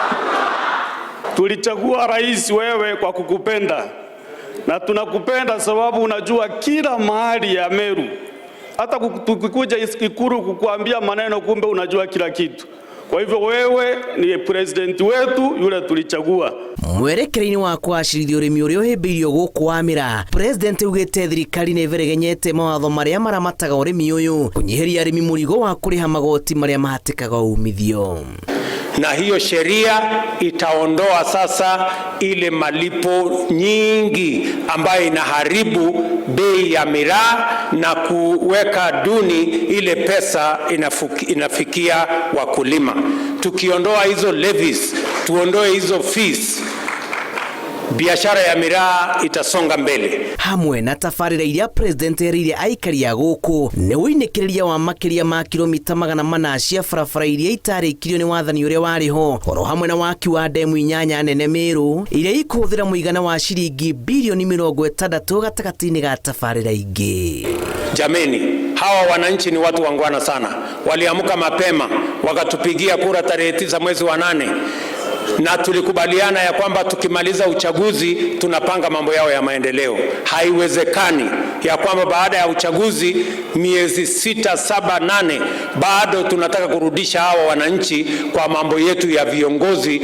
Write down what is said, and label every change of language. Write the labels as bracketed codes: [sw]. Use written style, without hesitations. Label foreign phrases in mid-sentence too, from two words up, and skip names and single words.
[sw] Tulichagua rais wewe kwa kukupenda, na tunakupenda sababu unajua kila mahali ya Meru. Hata tukikuja Ikulu kukuambia maneno, kumbe unajua kila kitu. Kwa hivyo wewe ni president wetu yule tulichagua. [ki] Mwerekeri-ini wa kwacirithia urimi uria uhimbiirio guku Wamira, President ugite thirikari ni iveregenyete mawatho maria maramataga urimi uyu kunyihiria arimi murigo wa kuriha magoti maria mahatikaga umithio. [sw] Na hiyo sheria itaondoa sasa ile malipo nyingi ambayo inaharibu bei ya miraa na kuweka duni ile pesa inafikia wakulima. Tukiondoa hizo levies, tuondoe hizo fees, biashara ya miraa itasonga mbele. [ki] Hamwe na tafarira iria President erire aikari ya guku ni uinikiriria wa makiria ma kilomita 400 cia barabara iria itarikirio ni wathani uria wariho, oro hamwe na waki wa demu 8 nene Meru iria ikuhuthira muigana wa ciringi bilioni 60 gatagati-ini ga tafarira ingi. [sw] Jameni, hawa wananchi ni watu wangwana sana. Waliamka mapema wakatupigia kura tarehe 9 mwezi wa 8. Na tulikubaliana ya kwamba tukimaliza uchaguzi tunapanga mambo yao ya maendeleo. Haiwezekani ya kwamba baada ya uchaguzi miezi 6, 7, 8 bado tunataka kurudisha hawa wananchi kwa mambo yetu ya viongozi.